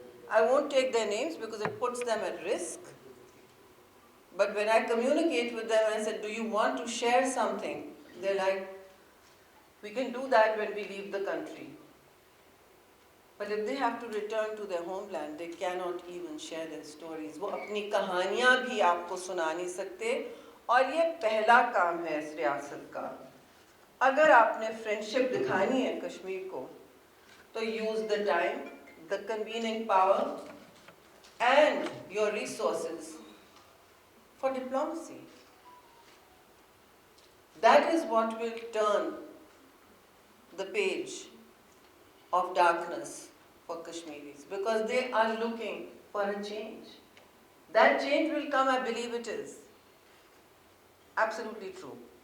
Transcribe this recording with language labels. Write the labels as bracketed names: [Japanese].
[English] I won't take their names because it puts them at risk. But when I communicate with them and I said, do you want to share something? They're like, we can do that when we leave the country. But if they have to return to their homeland, they cannot even share their stories. [Urdu] وہ اپنی کہانیاں بھی آپ کو سنا نہیں سکتے، اور یہ پہلا کام ہے اس ریاست کا. اگر آپ نے فرینڈشپ دکھانی ہے کشمیر کو تو [English] Use the time, the convening power and your resources for diplomacy. That is what will turn the page of darkness for Kashmiris, because they are looking for a change. That change will come, I believe it is. Absolutely true.